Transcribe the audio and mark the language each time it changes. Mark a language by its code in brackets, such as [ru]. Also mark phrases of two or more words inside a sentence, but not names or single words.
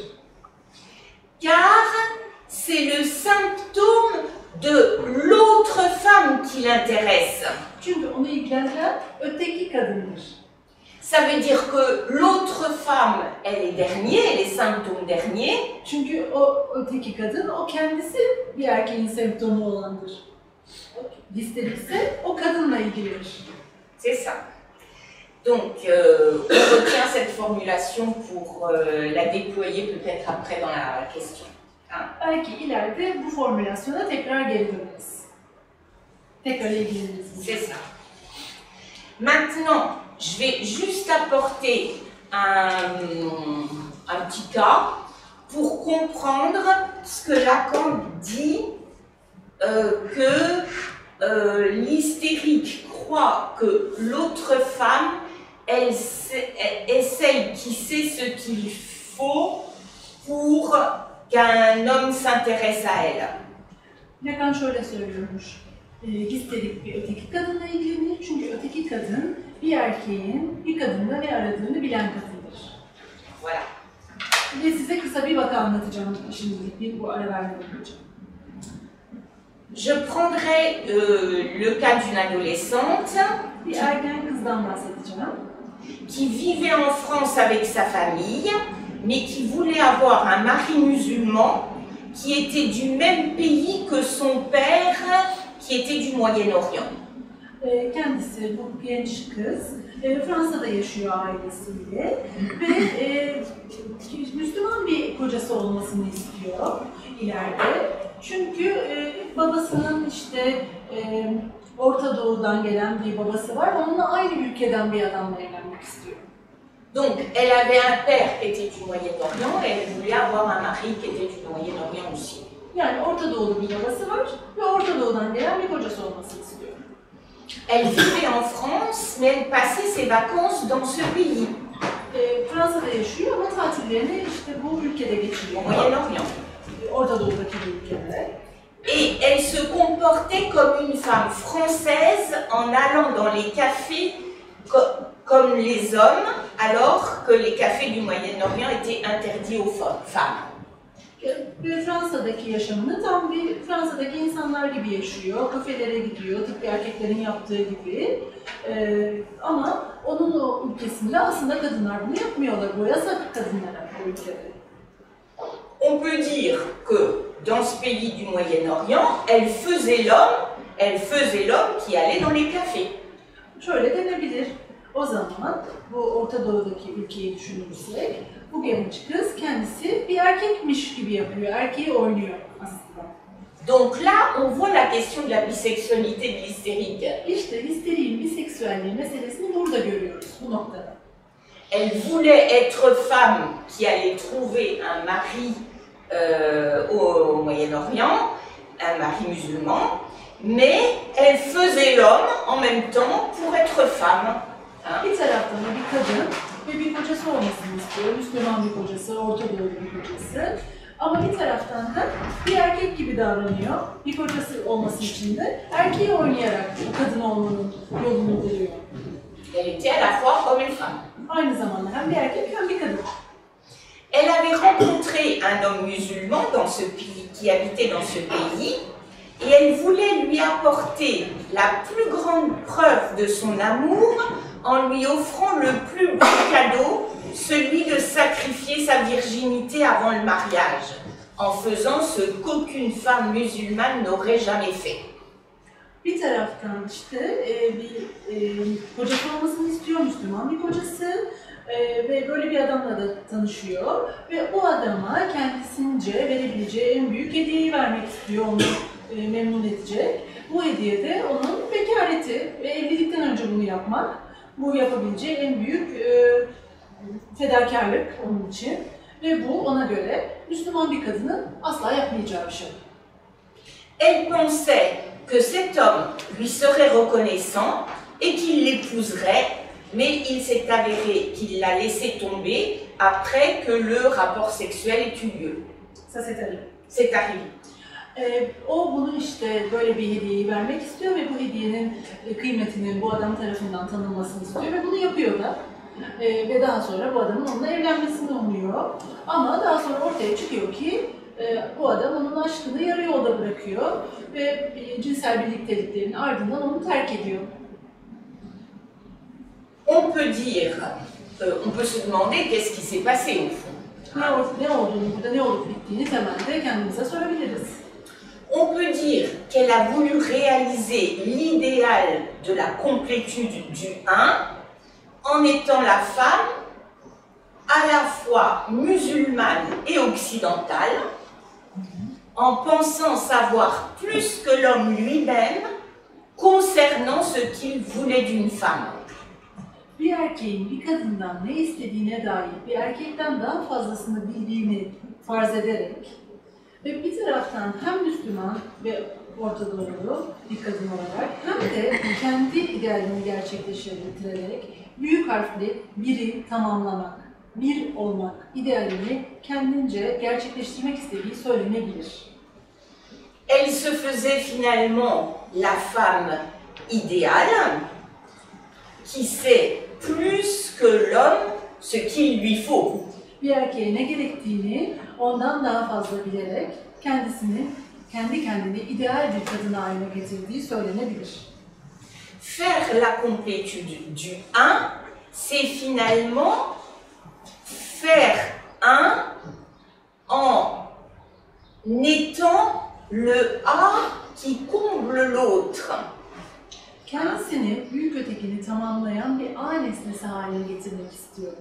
[fr] Car c'est le symptôme de l'autre femme qui l'intéresse. [tr] Çünkü onu ilgilendiren öteki kadındır. [fr] Ça veut dire que l'autre femme, elle est dernier, elle est symptôme dernier. [tr] Çünkü o öteki kadın, o kendisi bir erkeğin semptomu olandır. Histerikse o kadınla ilgilidir. [fr] C'est ça. Donc, on retient cette formulation pour la déployer peut-être après dans la question. [tr] Belki ileride bu formülasyona tekrar geri döneriz. Tekrar ilgileniriz. [fr] C'est ça. Maintenant, je vais juste apporter un petit cas pour comprendre ce que Lacan dit que l'hystérique croit que l'autre femme, elle est celle qui sait ce qu'il faut pour qu'un homme s'intéresse à elle. [tr] Lacan şöyle söylüyormuş. Histerik bir öteki kadınla ilgilenir çünkü öteki kadın bir erkeğin bir kadında ne aradığını bilen kadındır. [fr] Voilà. [tr] Ve size kısa bir vaka anlatacağım şimdilik bu ara vermeden önce. [fr] Je prendrai le cas d'une adolescente [tr] Bir ergen kızdan bahsedeceğim. [fr] Qui vivait en France avec sa famille, mais qui voulait avoir un mari musulman qui était du même pays que son père, qui était du Moyen-Orient. [tr] Kendisi, bu genç kız, Fransa'da yaşıyor ailesiyle ve Müslüman bir kocası olmasını istiyor ileride. Çünkü babasının işte Orta Doğu'dan gelen bir babası var, onunla aynı ülkeden bir adamla evlenmek istiyor. [fr] Donc, elle avait un père qui était du Moyen-Orient et elle voulait avoir un mari qui était du Moyen-Orient aussi. [tr] Yani Orta Doğulu bir babası var ve Orta Doğu'dan gelen bir kocası olmasını istiyor. [fr] Elle vivait en France, mais elle passait ses vacances dans ce pays. [tr] Fransa'da yaşıyor ama tatillerini işte bu ülkede geçiriyor. [fr] Moyen-Orient. [tr] Orta Doğu'daki bir ülkede. [fr] Et elle se comportait comme une femme française en allant dans les cafés comme les hommes, alors que les cafés du Moyen-Orient étaient interdits aux femmes. [tr] Ve Fransa'daki yaşamını tam bir Fransa'daki insanlar gibi yaşıyor. Kafelere gidiyor, tıpkı erkeklerin yaptığı gibi. Ama onun o ülkesinde aslında kadınlar bunu yapmıyorlar. Bu yasak kadınlara o ülkede. [fr] On peut dire que dans ce pays du Moyen-Orient, elle faisait l'homme qui allait dans les cafés. [tr] Şöyle denebilir. O zaman bu Orta Doğu'daki ülkeyi düşünürsek, bu genç kız kendisi bir erkekmiş gibi yapıyor, erkeği oynuyor aslında. [fr] Donc là, on voit la question de la bisexualité de l'hystérique. [tr] İşte histeriğin biseksüelliği meselesini burada görüyoruz, bu noktada. [fr] Elle voulait être femme qui allait trouver un mari au Moyen-Orient, un mari musulman, mais elle faisait l'homme en même temps pour être femme. [tr] Bir taraftan da bir kadın ve bir kocası olmasını istiyor, Müslüman bir kocası, Orta Doğu bir kocası. Ama bir taraftan da bir erkek gibi davranıyor, bir kocası olması için de erkeği oynayarak bu kadın olmanın yolunu buluyor. [fr] Elle était à la fois homme et femme. [tr] Aynı zamanda hem bir erkek hem bir kadın. [fr] Elle avait rencontré un homme musulman dans ce pays, qui habitait dans ce pays, et elle voulait lui apporter la plus grande preuve de son amour en lui offrant le plus beau cadeau, celui de sacrifier sa virginité avant le mariage, en faisant ce qu'aucune femme musulmane n'aurait jamais fait. [tr] Bir taraftan işte bir kocası olmasını istiyor, Müslüman bir kocası ve böyle bir adamla da tanışıyor ve o adama kendisince verebileceği en büyük hediyeyi vermek istiyor, onu memnun edecek. Bu hediye de onun bekareti ve evlilikten önce bunu yapmak, bu yapabileceği en büyük fedakarlık onun için ve bu ona göre Müslüman bir kadının asla yapmayacağı bir şey. [fr] Elle pensait que cet homme lui serait reconnaissant et qu'il l'épouserait, mais il s'est avéré qu'il l'a laissé tomber après que le rapport sexuel ait eu lieu. Ça c'est arrivé. C'est arrivé. [tr] O bunu işte böyle bir hediyeyi vermek istiyor ve bu hediyenin kıymetinin bu adam tarafından tanınmasını istiyor ve bunu yapıyor da. Ve daha sonra bu adamın onunla evlenmesini umuyor. Ama daha sonra ortaya çıkıyor ki bu adam onun aşkını yarı yolda bırakıyor ve cinsel birlikteliklerin ardından onu terk ediyor. [fr] On peut dire, on peut se demander qu'est-ce qui s'est passé au fond. [tr] Ne olduğunu, burada ne olup bittiğini temelde kendimize sorabiliriz. [fr] On peut dire qu'elle a voulu réaliser l'idéal de la complétude du un en étant la femme à la fois musulmane et occidentale, en pensant savoir plus que l'homme lui-même concernant ce qu'il voulait d'une femme. [tr] Bir erkeğin bir kadından ne istediğine dair bir erkekten daha fazlasını bildiğini farz ederek ve bir taraftan hem Müslüman ve Orta Doğulu bir kadın olarak hem de kendi idealini gerçekleştirerek büyük harfli biri tamamlamak, bir olmak idealini kendince gerçekleştirmek istediği söylenebilir. [fr] Elle se faisait finalement la femme idéale qui sait plus que l'homme ce qu'il lui faut. [tr] Bir erkeğe ne gerektiğini ondan daha fazla bilerek kendi kendini ideal bir kadına haline getirdiği söylenebilir. [fr] Faire la complétude du un, c'est finalement faire un en étant le A qui comble l'autre. [tr] Kendisini, büyük ötekini tamamlayan bir A nesnesi haline getirmek istiyorum.